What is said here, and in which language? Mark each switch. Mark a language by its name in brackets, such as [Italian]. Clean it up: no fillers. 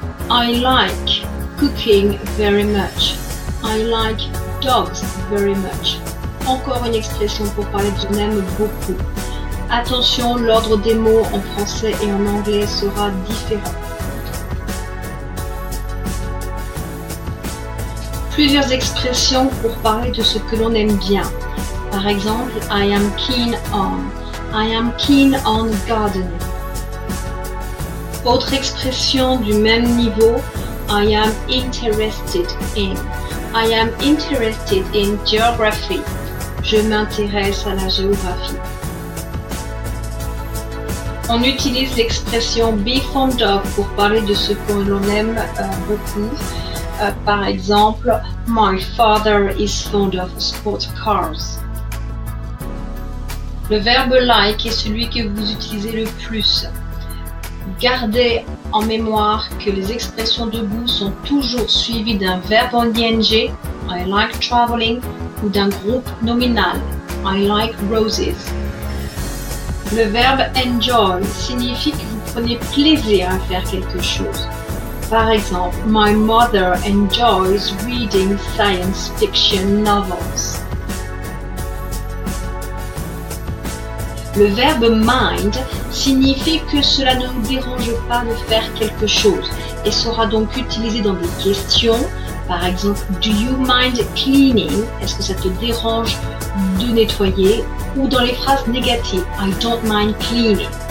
[English] I like cooking very much. I like dogs very much. [French] Encore une expression pour parler de on aime beaucoup. Attention, l'ordre des mots en français et en anglais sera différent. Plusieurs expressions pour parler de ce que l'on aime bien. Par exemple, [English] I am keen on. I am keen on gardening. [French] Autre expression du même niveau, [English] I am interested in. I am interested in geography. [French] Je m'intéresse à la géographie. On utilise l'expression [English] be fond of [French] pour parler de ce que l'on aime beaucoup. Par exemple, [English] my father is fond of sports cars. [French] Le verbe like est celui que vous utilisez le plus. Gardez en mémoire que les expressions de goût sont toujours suivies d'un verbe en ing, [English] I like traveling, [French] ou d'un groupe nominal, [English] I like roses. [French] Le verbe enjoy signifie que vous prenez plaisir à faire quelque chose. Par exemple, [English] my mother enjoys reading science fiction novels. [French] Le verbe mind signifie que cela ne vous dérange pas de faire quelque chose et sera donc utilisé dans des questions. Par exemple, [English] do you mind cleaning? [French] Est-ce que ça te dérange de nettoyer? Ou dans les phrases négatives, [English] I don't mind cleaning.